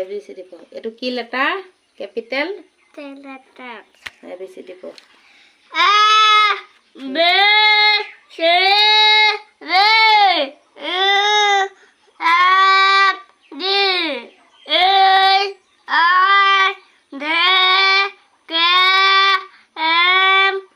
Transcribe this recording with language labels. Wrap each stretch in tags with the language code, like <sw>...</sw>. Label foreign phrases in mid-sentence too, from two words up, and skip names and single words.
<as>ABCD পঢ় এইটো কি</as> <en>letter capital</en> <as>letter ABCD পঢ়</as> <en>A B C D E F G H I J K M</en>